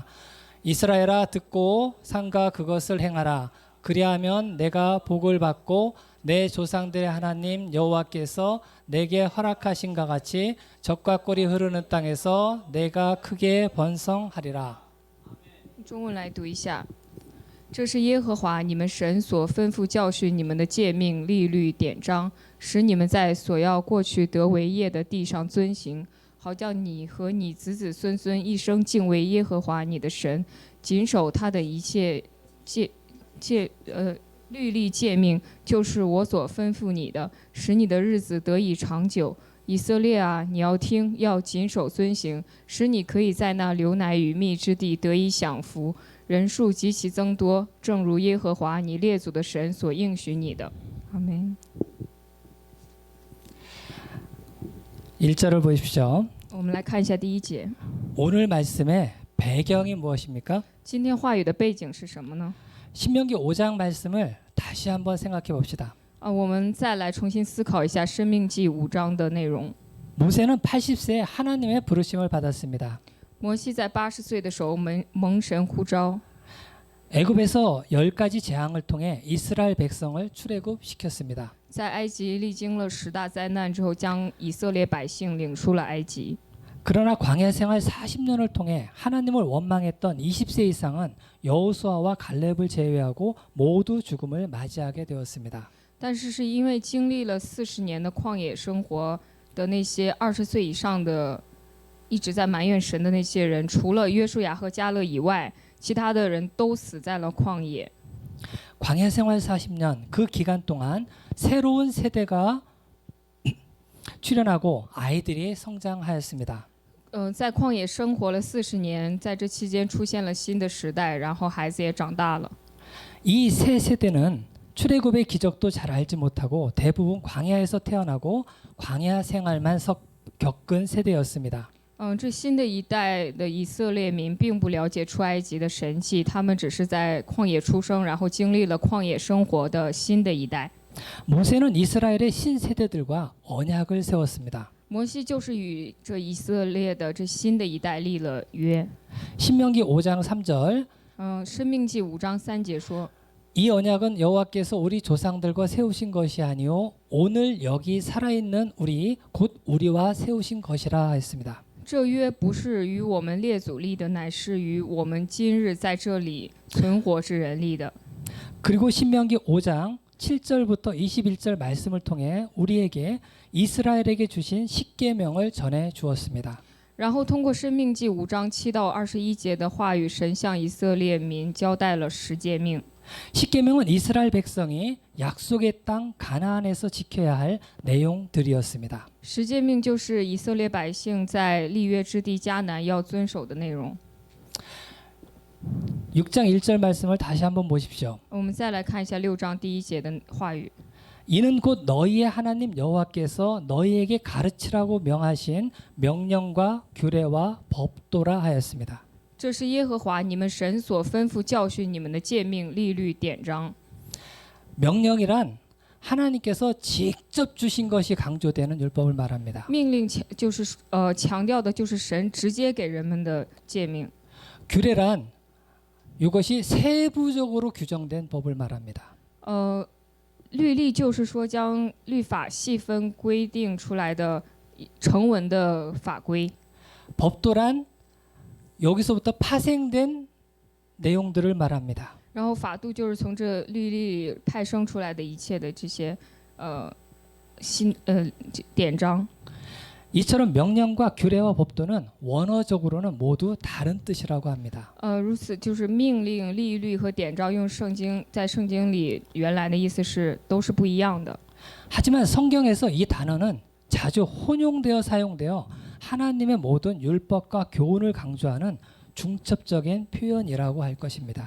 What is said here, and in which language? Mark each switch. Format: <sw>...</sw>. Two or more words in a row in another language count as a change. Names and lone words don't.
<ko>이스라엘아 듣고 삼가 그것을 행하라. 그리하면 내가 복을 받고 내 조상들의 하나님 여호와께서 내게 허락하신 것 같이 젖과 꿀이 흐르는 땅에서 내가 크게 번성하리라.</ko> <zh>中文来读一下。这是耶和华你们神所吩咐教训你们的诫命、律律、典章，使你们在所要过去得为业的地上遵行，好叫你和你子子孙孙一生敬畏耶和华你的神，谨守他的一切律例诫命，就是我所吩咐你的，使你的日子得以长久。以色列啊，你要听，要谨守遵行，使你可以在那流奶与蜜之地得以享福，人数极其增多，正如耶和华你列祖的神所应许你的。阿门。</zh> <ko>1절을 보십시오.</ko> <zh>我们来看一下第一节。</zh> <ko>오늘 말씀의 배경이 무엇입니까?</ko> <zh>今天话语的背景是什么呢？</zh> <ko>신명기 5장 말씀을 다시 한번 생각해 봅시다.</ko> <zh>我们再来重新思考一下《生命记》5章的内容。</zh> <ko>모세는 80세에 하나님의 부르심을 받았습니다.</ko> <zh>摩西在80岁的时候蒙神呼召，</zh> <ko>애굽에서 10가지 재앙을 통해 이스라엘 백성을 출애굽시켰습니다.</ko> <zh>在埃及历经了10大灾难之后，将以色列百姓领出了埃及。</zh> <ko>그러나 광야 생활 40년을 통해 하나님을 원망했던 20세 이상은 여호수아와 갈렙을 제외하고 모두 죽음을 맞이하게 되었습니다.</ko> <zh>但是是因为经历了40年的旷野生活的那些20岁以上的一直在埋怨神的那些人，除了约书亚和迦勒以外，其他的人都死在了旷野。</zh> <ko>광야 생활 40년 그 기간 동안 새로운 세대가 출현하고 아이들이 성장하였습니다.</ko> <zh>在旷野生活了40年，在这期间出现了新的时代，然后孩子也长大了。</zh> <ko>이 세 세대는 출애굽의 기적도 잘 알지 못하고 대부분 광야에서 태어나고 광야 생활만 겪은 세대였습니다.</ko> <zh>这新的一代的以色列民并不了解出埃及的神迹，他们只是在旷野出生，然后经历了旷野生活的新的一代。</zh> <ko>모세는 이스라엘의 신세대들과 언약을 세웠습니다.</ko> <zh>摩西就是与这以色列的这新的一代立了约。</zh> <ko>신명기 5장 3절</ko> <zh>申命记5章3节说，</zh> <ko>이 언약은 여호와께서 우리 조상들과 세우신 것이 아니요 오늘 여기 살아있는 우리 곧 우리와 세우신 것이라 했습니다.</ko> <zh>这约不是与我们列祖立的，乃是与我们今日在这里存活之人立的。</zh> <ko>그리고 신명기 5장 7절부터 21절 말씀을 통해 우리에게 이스라엘에게 주신 십계명을 전해 주었습니다.</ko> <zh>然后通过申命记5章7到21节的话语，神向以色列民交代了十诫命。</zh> <ko>십계명은 이스라엘 백성이 약속의 땅 가나안에서 지켜야 할 내용들이었습니다.</ko> <zh>十诫命就是以色列百姓在立约之地迦南要遵守的内容。</zh> <ko>6장 1절 말씀을 다시 한번 보십시오.</ko> <zh>我们再来看一下6章第1节的话语。</zh> <ko>이는 곧 너희의 하나님 여호와께서 너희에게 가르치라고 명하신 명령과 규례와 법도라 하였습니다.</ko> <zh>这是耶和华你们神所吩咐教训你们的诫命、律律、典章。</zh> <ko>명령이란 하나님께서 직접 주신 것이 강조되는 율법을 말합니다.</ko> <zh>命令就是强调的就是神直接给人们的诫命。</zh> <ko>규례란 이것이 세부적으로 규정된 법을 말합니다.</ko> <zh>律例就是说将律法细分规定出来的成文的法规。</zh> <ko>법도란 여기서부터 파생된 내용들을 말합니다.</ko> <zh>然后法度就是从这律例派生出来的一切的这些典章。</zh> <ko>이처럼 명령과 규례와 법도는 원어적으로는 모두 다른 뜻이라고 합니다.</ko> <zh>如此就是命令、律律和典章，用在圣经里原来的意思是都是不一样的。</zh> <ko>하지만 성경에서 이 단어는 자주 혼용되어 사용되어 하나님의 모든 율법과 교훈을 강조하는 중첩적인 표현이라고 할 것입니다.</ko>